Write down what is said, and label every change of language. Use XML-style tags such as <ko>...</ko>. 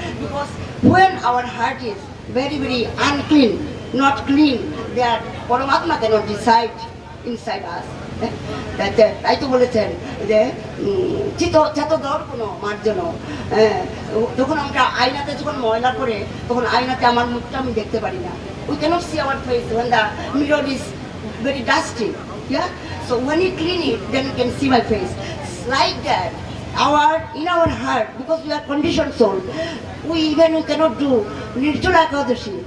<en>Because when our heart is very, very unclean, not clean, that Paramatma cannot reside inside us.</en> <bn>তাই তো বলেছেন যে চেতদর কোনো মার্জন, যখন আমরা আয়নাতে যখন ময়লা করে তখন আয়নাতে আমার মুখটা আমি দেখতে পারি না।</bn> <en>We cannot see our face when the mirror is very dusty. Yeah? So when you clean it, then you can see my face. Like that, in our heart, because we are conditioned soul, we cannot do Nirjala Ekadashi.</en>